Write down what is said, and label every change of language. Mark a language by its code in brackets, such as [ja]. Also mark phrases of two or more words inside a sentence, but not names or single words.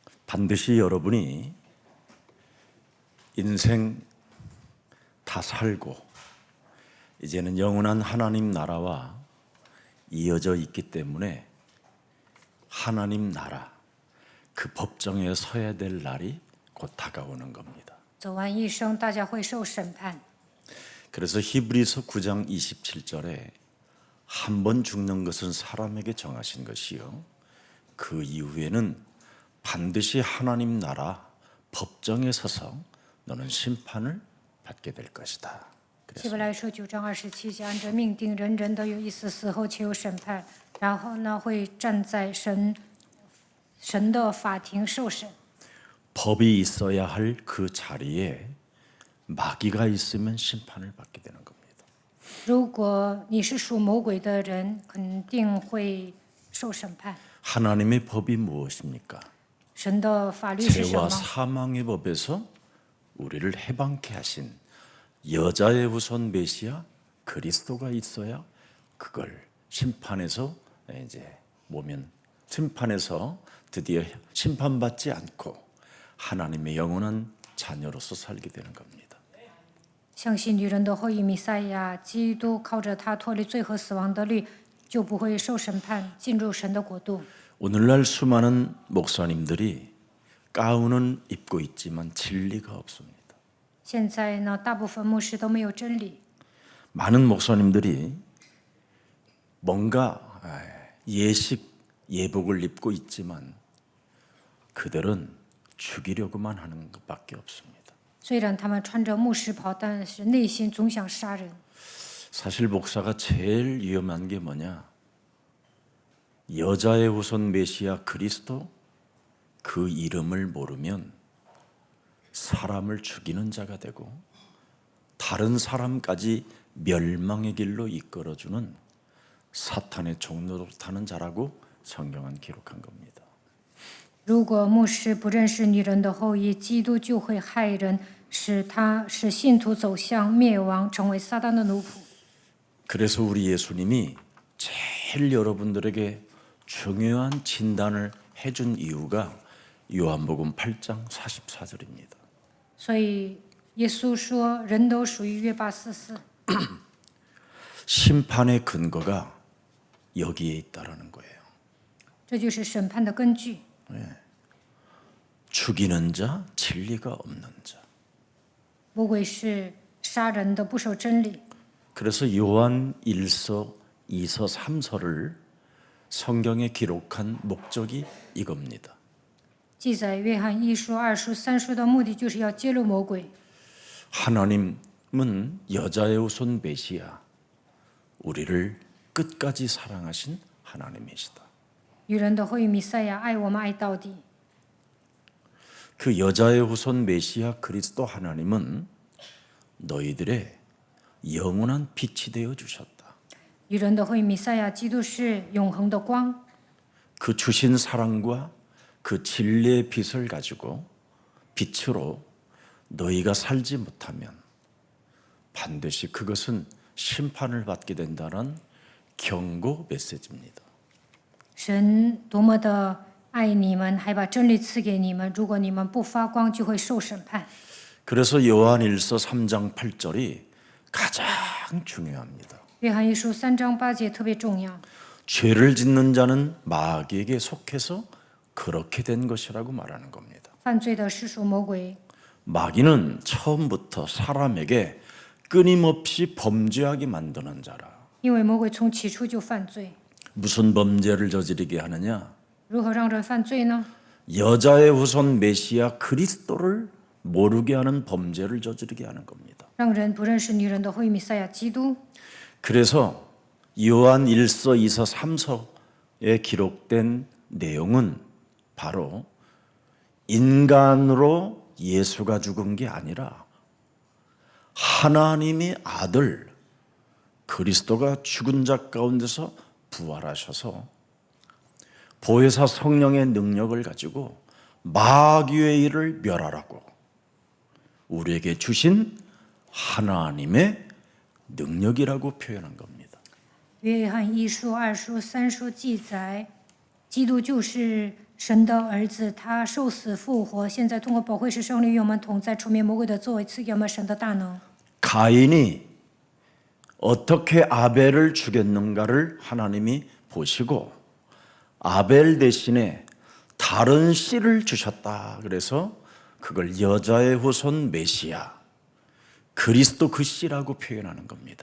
[ko] 반드시 여러분이 인생 다 살고 이제는 영원한 하나님 나라와 이어져 있기 때문에 하나님 나라 그 법정에 서야 될 날이 곧 다가오는 겁니다. [zh] 走完一生，大家会受审判。 [ko] 그래서 히브리서 9장 27절에 한 번 죽는 것은 사람에게 정하신 것이요 그 이후에는 반드시 하나님 나라 법정에 서서 너는 심판을 받게 될 것이다. [zh] 希伯来书9章27节，按着命定，人人都有一死，死后且有审判，然后呢会站在神的法庭受审。 [ko] 법이 있어야 할 그 자리에 마귀가 있으면 심판을 받게 되는 겁니다. [zh] 如果你是属魔鬼的人，肯定会受审判。 [ko] 하나님의 법이 무엇입니까? [zh] 神的法律是什 [ko] 죄와 [zh] 么？ [ko] 사망의 법에서 우리를 해방케 하신 여자의 후손 메시아 그리스도가 있어야 그걸 심판에서 이제 모면 심판에서 드디어 심판받지 않고 하나님의 영원한 자녀로서 살게 되는 겁니다. [zh] 相信女人的后裔弥赛亚基督，靠着他脱离罪和死亡的律，就不会受审判，进入神的国度。 [ko] 오늘날 수많은 목사님들이 가운은 입고 있지만 진리가 없습니다. [zh] 现在呢，大部分牧师都没有真理。 [ko] 많은 목사님들이 뭔가 예식 예복을 입고 있지만 그들은 죽이려고만 하는 것밖에 없습니다. [zh] 虽然他们穿着牧师袍，但是内心总想杀人。 [ko] 사실 목사가 제일 위험한 게 뭐냐? 여자의 후손 메시아 그리스도 그 이름을 모르면 사람을 죽이는 자가 되고 다른 사람까지 멸망의 길로 이끌어주는 사탄의 종노릇하는 자라고 성경은 기록한 겁니다. [zh] 如果牧师不认识女人的后裔，基督就会害人，使信徒走向灭亡，成为撒旦的奴仆。 [ko] 그래서 우리 예수님이 제일 여러분들에게 중요한 진단을 해준 이유가 요한복음 8장 44절입니다. [zh] 所以耶稣说，人都属于约巴斯斯。 [ko] 심판의 근거가 여기에 있다라는 거예요. [zh] 这就是审判的根据。 [ko] 죽이는 자, 진리가 없는 자. [zh] 魔鬼是杀人的，不守真理。 [ko] 그래서 요한 1서, 2서, 3서를 성경에 기록한 목적이 이겁니다. [zh] 记载约翰一书、二书、三书的目的，就是要揭露魔鬼。 [ko] 하나님은 여자의 후손 메시아, 우리를 끝까지 사랑하신 하나님이시다. [zh] 女人的后裔弥赛亚爱我们爱到底。 [ko] 그 여자의 후손 메시아 그리스도 하나님은 너희들의 영원한 빛이 되어 주셨다. [zh] 女人的后裔弥赛亚基督是永恒的光， [ko] 그 주신 사랑과 그 진리의 빛을 가지고 빛으로 너희가 살지 못하면 반드시 그것은 심판을 받게 된다는 경고 메시지입니다. [zh] 神多么的爱你们，还把真理赐给你们。如果你们不发光，就会受审判。 [ko] 그래서 요한 1서 3장 8절이 가장 중요합니다. [zh] 约翰一书3章8节特别重要。 [ko] 죄를 짓는 자는 마귀에게 속해서 그렇게 된 것이라고 말하는 겁니다. [zh] 犯罪的是属魔鬼， [ko] 마귀는 처음부터 사람에게 끊임없이 범죄하게 만드는 자라. [zh] 因为魔鬼从起初就犯罪。 [ko] 무슨 범죄를 저지르게 하느냐? [zh] 如何让人犯罪呢？ [ko] 여자의 후손 메시아 그리스도를 모르게 하는 범죄를 저지르게 하는 겁니다. [zh] 让人不认识女人的后裔弥赛亚基督。 [ko] 그래서 요한 1서, 2서, 3서에 기록된 내용은 바로 인간으로 예수가 죽은 게 아니라 하나님의 아들 그리스도가 죽은 자 가운데서 부활하셔서 보혜사 성령의 능력을 가지고 마귀의 일을 멸하라고 우리에게 주신 하나님의 능력이라고 표현한 겁니다. [zh] 约翰一书、二书、三书记载，基督就是神的儿子，他受死复活，现在通过保惠师胜利与我们同在，除灭魔鬼的作为，赐给我们神的大能。 [ko] 가인이 어떻게 아벨을 죽였는가를 하나님이 보시고 아벨 대신에 다른 씨를 주셨다. 그래서 그걸 여자의 후손 메시아, 그리스도 그 씨라고 표현하는 겁니다.